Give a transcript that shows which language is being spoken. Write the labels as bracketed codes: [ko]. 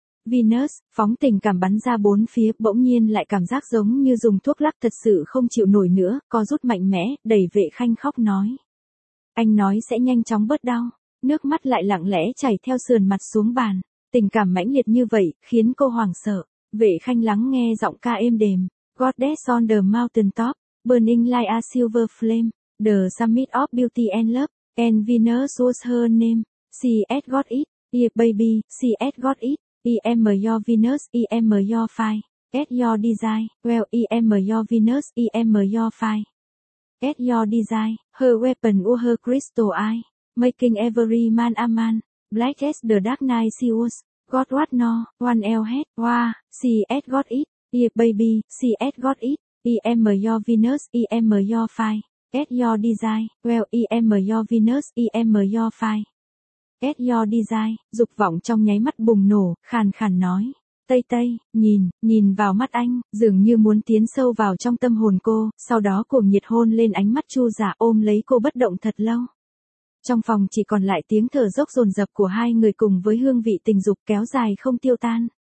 [vi] Venus, phóng tình cảm bắn ra bốn phía, bỗng nhiên lại cảm giác giống như dùng thuốc lắc thật sự không chịu nổi nữa, co rút mạnh mẽ, đẩy Vệ Khanh khóc nói. Anh nói sẽ nhanh chóng bớt đau, nước mắt lại lặng lẽ chảy theo sườn mặt xuống bàn. Tình cảm mãnh liệt như vậy, khiến cô hoảng sợ. Vệ Khanh lắng nghe giọng ca êm đềm. [en] Goddess on the mountain top, burning like a silver flame, the summit of beauty and love. And Venus was her name. She's got it. Yeah, baby, she's got it. I'm your Venus, I'm your fire. At your desire. Well, I'm your Venus, I'm your fire. At your desire. Her weapon or her crystal eye. Making every man a man. Black as the dark night she was. Got what no, one else had. Wow, she's got it. Yeah, baby, she's got it. I'm your Venus, I'm your fire. At your desire. Well, I'm your Venus, I'm your fire. At your desire, [vi] dục vọng trong nháy mắt bùng nổ, khàn khàn nói. Tây Tây, nhìn vào mắt anh, dường như muốn tiến sâu vào trong tâm hồn cô, sau đó cuồng nhiệt hôn lên ánh mắt Chu Giả ôm lấy cô bất động thật lâu. Trong phòng chỉ còn lại tiếng thở dốc dồn dập của hai người cùng với hương vị tình dục kéo dài không tiêu tan.